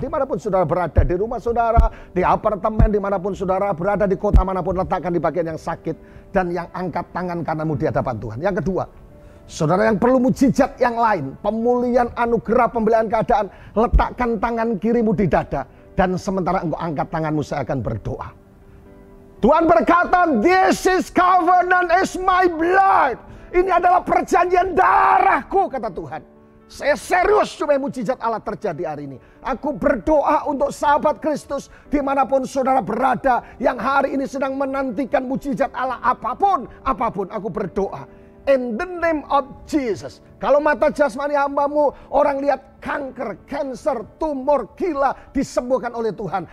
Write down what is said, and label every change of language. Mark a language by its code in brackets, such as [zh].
[id] Dimanapun saudara berada, di rumah saudara, di apartemen, dimanapun saudara berada, di kota manapun, letakkan di bagian yang sakit. Dan yang angkat tangan kananmu di hadapan Tuhan. Yang kedua, saudara yang perlu mujizat yang lain, pemulihan, anugerah, pembelian keadaan, letakkan tangan kirimu di dada. Dan sementara engkau angkat tanganmu, saya akan berdoa. Tuhan berkata, [en] this is covenant is my blood. [id] Ini adalah perjanjian darahku, kata Tuhan. Saya serius supaya mujizat Allah terjadi hari ini. Aku berdoa untuk sahabat Kristus dimanapun saudara berada, yang hari ini sedang menantikan mujizat Allah apapun. Aku berdoa, [en] In the name of Jesus. [id] Kalau mata jasmani hambamu, orang lihat kanker, cancer, tumor, gila disembuhkan oleh Tuhan.